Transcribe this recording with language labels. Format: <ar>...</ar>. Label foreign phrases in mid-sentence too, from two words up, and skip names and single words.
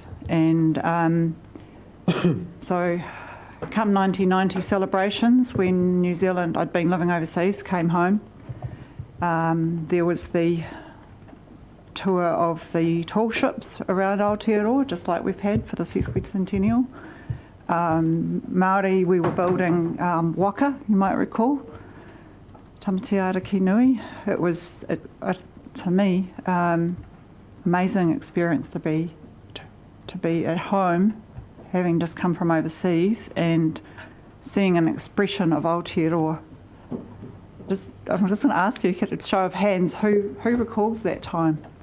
<en>And so come 1990 celebrations, when New Zealand, I'd been living overseas, came home, there was the tour of the tall ships around Aotearoa, just like we've had for the sesquicentennial. Māori, we were building waka, you might recall,</en> <mi>Tamatiara ki nui.</mi> <en>It was, to me, amazing experience to be at home, having just come from overseas and seeing an expression of Aotearoa. I'm just going to ask you, a show of hands, who recalls that time?</en>